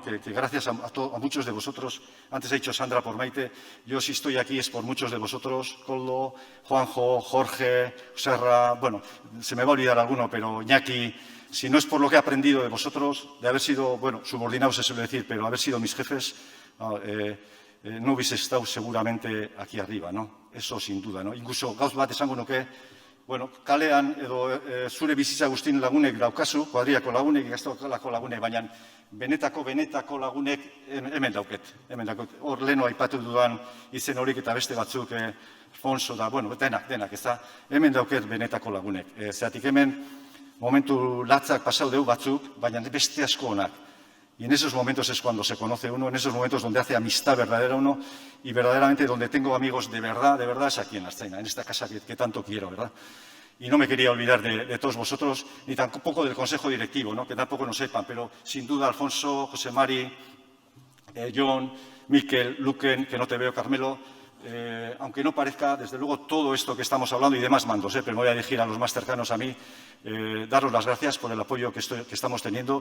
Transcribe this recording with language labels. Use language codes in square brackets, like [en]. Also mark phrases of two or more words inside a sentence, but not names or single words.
[es] que gracias a muchos de vosotros, antes ha dicho Sandra por Maite, yo si estoy aquí es por muchos de vosotros, Koldo, Juanjo, Jorge, Serra, bueno, se me va a olvidar alguno, pero Iñaki, si no es por lo que he aprendido de vosotros, de haber sido, bueno, subordinados se suele decir, pero haber sido mis jefes, no hubiese estado seguramente aquí arriba, ¿no? Eso sin duda, ¿no? [eu] Incluso gauz bat esango nuke, bueno, kalean edo zure bizitza guztien lagunek daukazu, kuadriako lagunek, ikastolako lagunek, baina benetako lagunek hemen dauket. Hor leheno aipatu dudan izen horik eta beste batzuk, Alfonso da, bueno, denak, ez da, hemen dauket benetako lagunek. Zeratik hemen momentu latzak pasau deu batzuk, baina beste asko onak. [es] Y en esos momentos es cuando se conoce uno, en esos momentos donde hace amistad verdadera uno y verdaderamente donde tengo amigos de verdad es aquí en la Ertzaintza, en esta casa que tanto quiero, ¿verdad? Y no me quería olvidar de todos vosotros, ni tampoco del Consejo Directivo, ¿no? Que tampoco lo sepan, pero sin duda Alfonso, José Mari, John, Miquel, Luquen, que no te veo, Carmelo, aunque no parezca, desde luego, todo esto que estamos hablando y demás mandos, pero me voy a dirigir a los más cercanos a mí, daros las gracias por el apoyo que estamos teniendo.